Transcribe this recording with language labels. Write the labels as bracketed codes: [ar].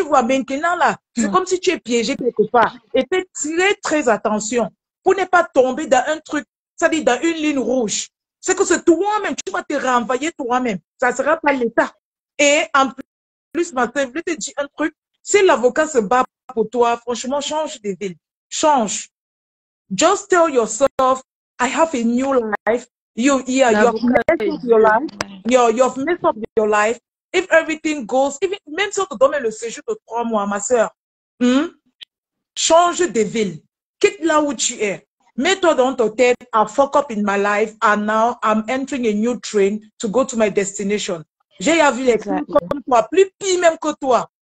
[fr] Tu vois, maintenant là, c'est comme si tu es piégé quelque part. Et fais très, très attention pour ne pas tomber dans un truc, c'est-à-dire dans une ligne rouge. C'est que c'est toi-même, tu vas te renvoyer toi-même. Ça ne sera pas l'État. Et en plus, Martin, je voulais te dire un truc. Si l'avocat se bat pour toi, franchement, change de ville. Change. [en] Just tell yourself, I have a new life. You've messed up your life. You've messed up your life. If everything goes, [fr] même si on te donne le séjour de 3 mois, ma soeur, change de ville. Quitte là où tu es. Mets-toi dans ta tête, [en] I fuck up in my life and now I'm entering a new train to go to my destination. [fr] J'ai vu les filles comme toi, plus pire même que toi.